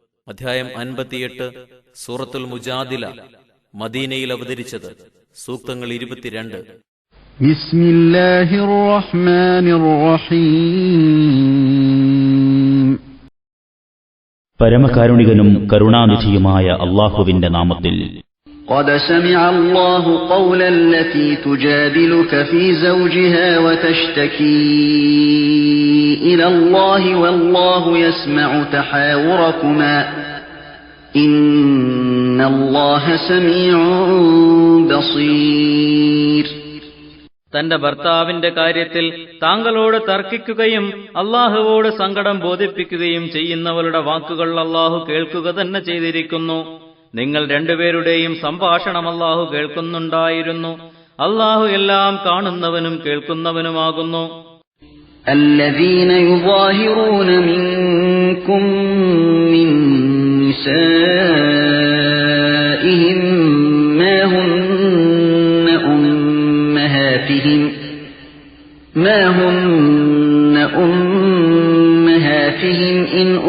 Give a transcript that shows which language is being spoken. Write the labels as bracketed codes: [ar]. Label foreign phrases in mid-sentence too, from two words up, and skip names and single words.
[ml] അധ്യായം 58 സൂറത്തുൽ മുജാദില. മദീനയിൽ അവതരിച്ചത്. സൂക്തങ്ങൾ 22. [ar] بسم الله الرحمن الرحيم. [ml] പരമകാരുണികനും കരുണാനിധിയുമായ അല്ലാഹുവിന്റെ നാമത്തിൽ. [ar] قد سمع الله قول التي تجادلك في زوجها وتشتكي إلى الله والله يسمع تحاوركما إن الله سميع بصير. [ml] തന്റെ ഭർത്താവിന്റെ കാര്യത്തിൽ താങ്കളോട് തർക്കിക്കുകയും അല്ലാഹുവോട് സങ്കടം ബോധിപ്പിക്കുകയും ചെയ്യുന്നവരുടെ വാക്കുകൾ അല്ലാഹു കേൾക്കുക തന്നെ ചെയ്തിരിക്കുന്നു. നിങ്ങൾ രണ്ടുപേരുടെയും സംഭാഷണം അല്ലാഹു കേൾക്കുന്നുണ്ടായിരുന്നു. അല്ലാഹു എല്ലാം കാണുന്നവനും കേൾക്കുന്നവനുമാകുന്നു. [ar] الذين يظاهرون منكم من نسائهم ما هن أمهاتهم إن